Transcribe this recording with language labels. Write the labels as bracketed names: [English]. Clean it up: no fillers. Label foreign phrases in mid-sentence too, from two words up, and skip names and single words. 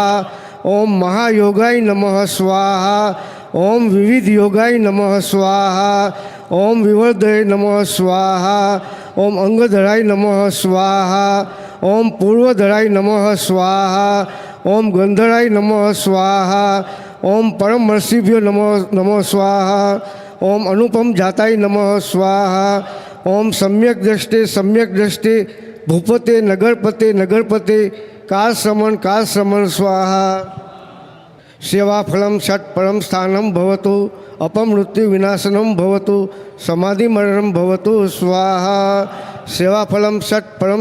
[Sanskrit] ओम महायोगाय नमः स्वाहा ओम विविध योगाय नमः स्वाहा ओम विवर्धय नमः स्वाहा ओम अंगधराय नमः स्वाहा ओम पूर्वधराय नमः स्वाहा ओम गंधराय नमः स्वाहा ओम परमर्षिभ्यो नमः स्वाहा ओम अनुपम जाताय नमः स्वाहा ઓમ સમ્યક દ્રષ્ટિ ભૂપતે નગરપતિ કાલ સમન સ્વાહા સેવાફલમ ષટ પરમ સ્થાનમ ભવતુ અપમૃત્યુ વિનાશનમ ભવતુ સમાધિ મરણમ ભવતુ સ્વાહા સેવાફલમ ષટ પરમ